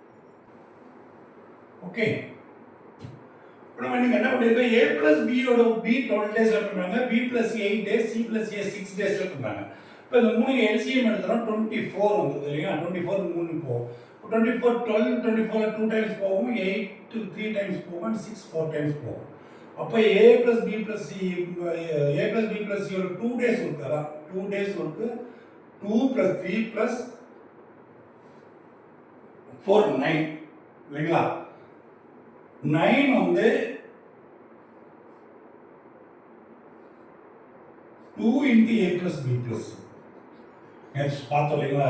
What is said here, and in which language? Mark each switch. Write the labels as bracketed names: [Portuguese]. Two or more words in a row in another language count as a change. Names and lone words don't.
[Tamil] ஓகே, இப்போ நம்ம நீங்கள் என்ன பண்ணியிருக்கோம், [English] A plus B [Tamil] ஓட B 12 டேஸில் பண்ணாங்க, [English] B plus 8 days, C plus A [Tamil] 6 டேஸில் பண்ணாங்க. இப்போ இந்த மூணு எல்சிஎம் எடுத்துகிறோம் 24 வந்தது இல்லையா? 24 3 போகும். 24 12 24 2 டைம்ஸ் போகும், 8 3 டைம்ஸ் போகும், 6 4 டைம்ஸ் போகும். அப்போ [English] A plus B plus C A plus B plus C [Tamil] ஒரு [English] 2 days work, [Tamil] அதான் [English] 2 days work. 2 plus 3 plus 4 [Tamil] 9 இல்லைங்களா? 9 வந்து 2 [English] into A plus B plus next [Tamil] பார்த்தோம் இல்லைங்களா?